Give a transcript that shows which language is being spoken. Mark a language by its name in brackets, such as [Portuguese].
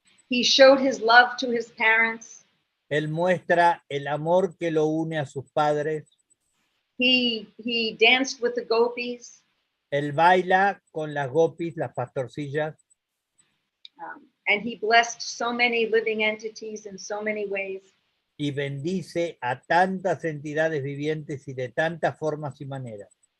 [English] He showed his love to his parents. [Spanish] él muestra el amor que lo une a sus padres, [English] He danced with the gopis. [Spanish] él baila con las gopis, las pastorcillas, [English] And he blessed so many living entities in so many ways. [Spanish] y bendice a tantas entidades vivientes y de tantas formas y maneras.